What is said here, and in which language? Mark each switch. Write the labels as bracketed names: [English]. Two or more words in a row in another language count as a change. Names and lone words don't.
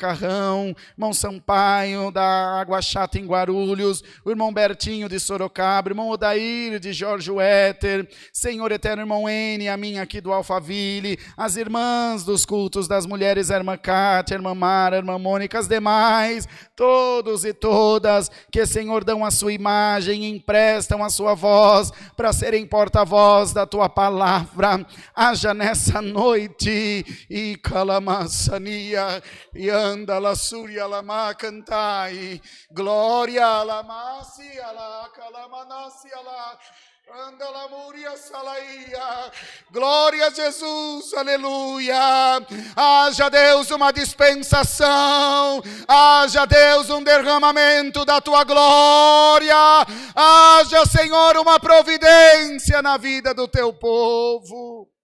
[Portuguese] Carrão, irmão Sampaio da Água Chata em Guarulhos, o irmão Bertinho de Sorocaba, irmão Odair de Jorge Wetter, Senhor eterno, irmão N, a minha aqui do Alphaville, as irmãs dos cultos das mulheres, a irmã Cátia, a irmã Mara, a irmã Mônica, as demais, todos e todas que, Senhor, dão a sua imagem, emprestam a sua voz para serem porta-voz da tua palavra. Haja nessa noite e calamassania e anda la suria lama cantai, glória la massia la calamanassia la anda la muria salaia. Glória a Jesus, aleluia. Haja Deus uma dispensação, haja Deus um derramamento da tua glória, haja, Senhor, uma providência na vida do teu povo.